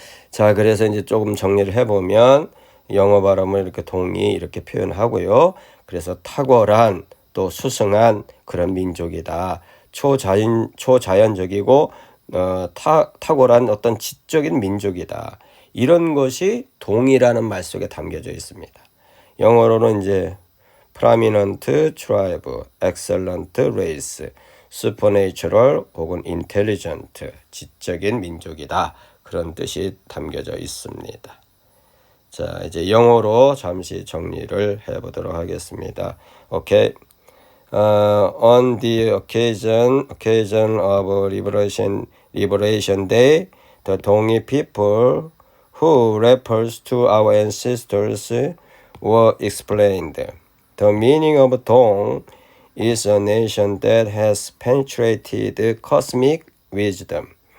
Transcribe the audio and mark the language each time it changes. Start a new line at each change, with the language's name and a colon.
Korean: 자, 그래서 이제 조금 정리를 해보면 영어 발음을 이렇게 동의 이렇게 표현하고요. 그래서 탁월한 또 수승한 그런 민족이다. 초자연적이고 탁월한 어떤 지적인 민족이다. 이런 것이 동이라는 말 속에 담겨져 있습니다. 영어로는 이제
English: prominent tribe, excellent race, supernatural 혹은 intelligent,
Korean: 지적인 민족이다. 그런 뜻이 담겨져 있습니다. 자, 이제 영어로 잠시 정리를 해보도록 하겠습니다. 오케이.
English: On the occasion of Liberation Day, the Dongi people, who refers to our ancestors, were explained. The meaning of Dong is a nation that has penetrated cosmic wisdom.